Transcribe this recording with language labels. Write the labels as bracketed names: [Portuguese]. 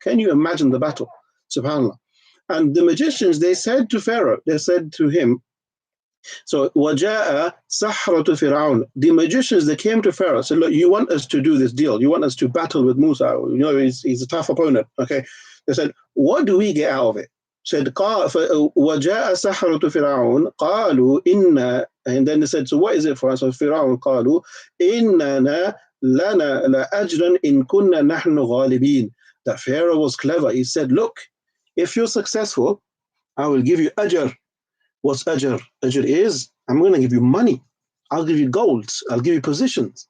[English] Can you imagine the battle? SubhanAllah. And the magicians, they said to Pharaoh, they said to him, so [Arabic] وَجَاءَ سَحْرَةُ فِرْعَوْنَ. [English] The magicians, they came to Pharaoh, said, look, you want us to do this deal. You want us to battle with Musa. He's a tough opponent. Okay. They said, what do we get out of it? Said, [Arabic] وَجَاءَ سَحْرَةُ فِرْعَوْنَ قَالُوا إِنَّا. [English] And then they said, so what is it for us? So Fir'aun [Arabic] قالوا إِنَّنَا لَنَا لَأَجْرًا إِن كُنَّا نَحْنُ غَالِبِينَ. [English] That Pharaoh was clever. He said, look, if you're successful, I will give you ajr. What's ajr? Ajr is, I'm going to give you money. I'll give you gold. I'll give you positions.